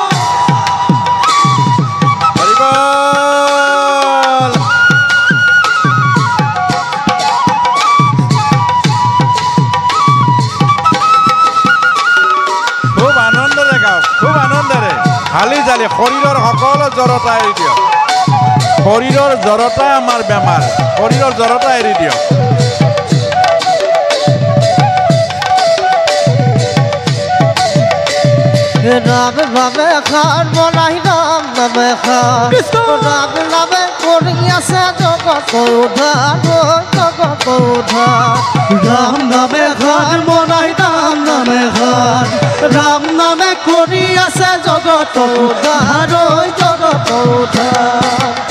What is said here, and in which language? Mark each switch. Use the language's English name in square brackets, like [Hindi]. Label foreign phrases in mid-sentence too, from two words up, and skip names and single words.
[Assamese] খুব আনন্দৰে গাওক খুব আনন্দৰে হালি জালি শৰীৰৰ সকলো জড়তা এৰি দিয়ক শৰীৰৰ জড়তা আমাৰ বেমাৰ শৰীৰৰ জড়তা এৰি দিয়ক রাম নামে খান বলাই রাম নামে খান রাম নামে করি আছে জগত উদ্ধার জগত উদ্ধার রাম নামে খান বলাই রাম নামে খান রাম নামে করি আছে জগত উদ্ধার জগত উদ্ধার